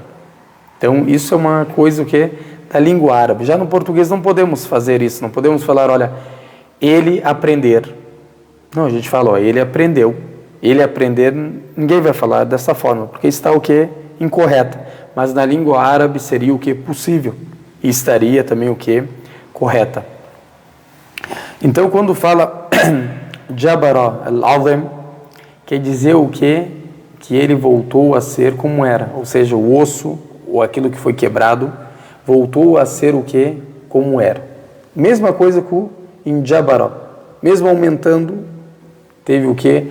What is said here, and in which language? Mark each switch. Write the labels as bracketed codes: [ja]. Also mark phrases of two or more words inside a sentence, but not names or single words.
[pt] Então, isso é uma coisa da língua árabe. Já no português não podemos fazer isso, não podemos falar, olha, ele aprender. Não, a gente fala, ó, ele aprendeu. Ele aprender, ninguém vai falar dessa forma, porque está o que? Incorreta. Mas na língua árabe seria o que? Possível. E estaria também o que? Correta. Então, quando fala [ar] جبر العظم, [pt] quer dizer o que? Que ele voltou a ser como era. Ou seja, o osso, ou aquilo que foi quebrado, voltou a ser o que? Como era. Mesma coisa com em Jabara. Mesmo aumentando, teve o que?